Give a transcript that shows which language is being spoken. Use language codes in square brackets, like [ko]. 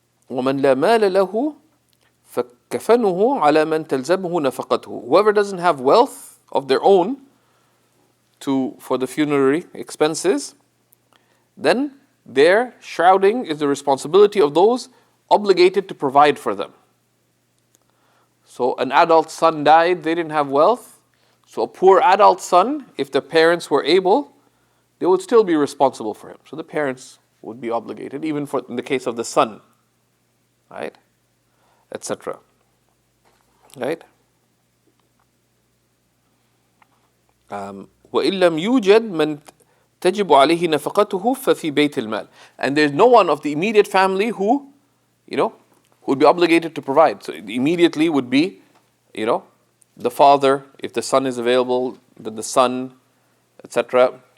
[ar] ومن لا مال له فكفنه على من تلزمه نفقته. [en] Whoever doesn't have wealth of their own for the funerary expenses, then their shrouding is the responsibility of those obligated to provide for them. So an adult son died, they didn't have wealth. So a poor adult son, if the parents were able, they would still be responsible for him. So the parents would be obligated, even in the case of the son, right? Etc. Right? [ar] وإن لم يوجد من تجب عليه نفقته ففي بيت المال. [en] And there's no one of the immediate family who would be obligated to provide. So immediately would be, the father, if the son is available, then the son, etc.